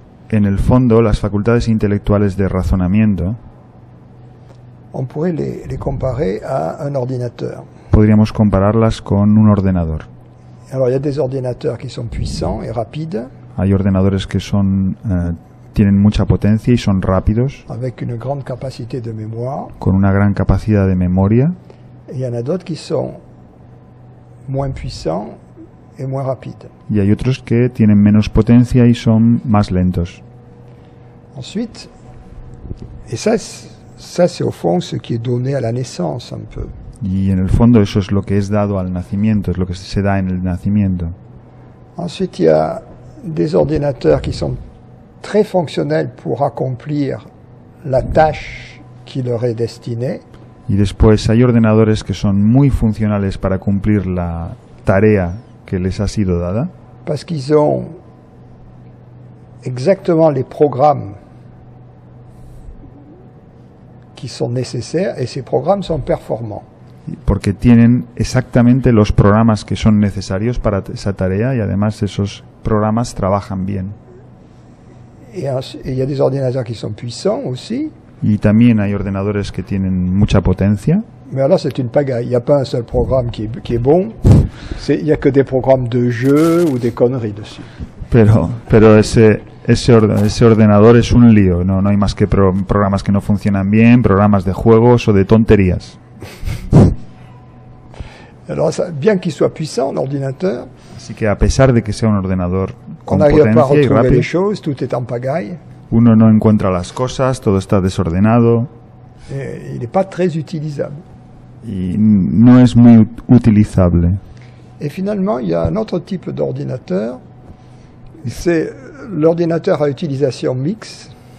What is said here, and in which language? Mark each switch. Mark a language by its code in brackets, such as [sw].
[es] en el fondo, las facultades intelectuales de razonamiento, [fr] on pourrait les comparer à un ordinateur. [es] Podríamos compararlas con un ordenador. [fr] Alors, il y a des ordinateurs qui sont puissants et rapides. [es] Hay ordenadores que tienen mucha potencia y son rápidos. [fr] Avec une grande capacité de mémoire. [es] Con una gran capacidad de memoria. [fr] Et il y en a d'autres qui sont moins puissants et moins rapides. [es] Y hay otros que tienen menos potencia y son más lentos. [fr] Ensuite, et ça c'est au fond ce qui est donné à la naissance un peu. [es] Y en el fondo eso es lo que es dado al nacimiento, es lo que se da en el nacimiento. [fr] Ensuite, il y a des ordinateurs qui sont très fonctionnels pour accomplir la tâche qui leur est destinée. [es] Y después hay ordenadores que son muy funcionales para cumplir la tarea que les ha sido dada. [fr] Parce qu'ils ont exactement les programmes qui sont nécessaires et ces programmes sont performants. [es] Porque tienen exactamente los programas que son necesarios para esa tarea y además esos programas trabajan bien. [fr] Et il y a des ordinateurs qui sont puissants aussi. [es] Y también hay ordenadores que tienen mucha potencia. [fr] Mais alors c'est une pagaille, il n'y a pas un seul programme qui est bon, il n'y a que des programmes de jeu ou des conneries dessus. [es] Pero ese ordenador es un lío, no hay más que programas que no funcionan bien, programas de juegos o de tonterías. [fr] Alors, bien qu'il soit puissant, l'ordinateur, [es] así que a pesar de que sea un ordenador con potencia y rápido, [fr] les choses, tout est en pagaille. [es] Uno no encuentra las cosas, todo está desordenado. [fr] Il n'est pas très utilisable. [es] Y no es muy utilizable. [fr] Et finalement, il y a un autre type d'ordinateur, c'est l'ordinateur à utilisation mixte.